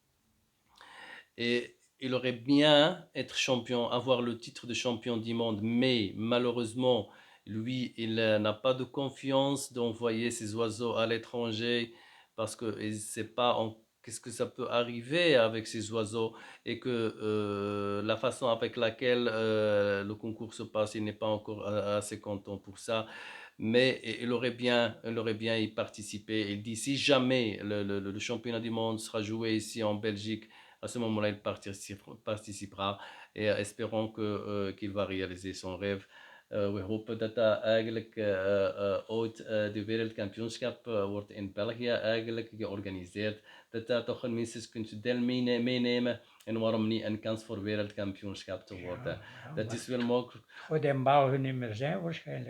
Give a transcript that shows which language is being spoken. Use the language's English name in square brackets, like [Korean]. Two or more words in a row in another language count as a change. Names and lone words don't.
[French] Et il aurait bien être champion, avoir le titre de champion du monde, mais malheureusement, lui, il n'a pas de confiance d'envoyer ses oiseaux à l'étranger parce qu'il ne sait pas qu'est-ce que ça peut arriver avec ces oiseaux et que la façon avec laquelle le concours se passe, il n'est pas encore assez content pour ça. Mais il aurait bien y participé. Il dit si jamais le championnat du monde sera joué ici en Belgique, à ce moment-là, il participera et espérons qu'il va réaliser son rêve. [Dutch] We hopen dat dat eigenlijk ooit de wereldkampioenschap wordt in België eigenlijk georganiseerd. Dat dat toch minstens kunt deel meenemen en waarom niet een kans voor wereldkampioenschap te worden. Ja, Dat is wel mogelijk. Gaat in België niet meer zijn waarschijnlijk.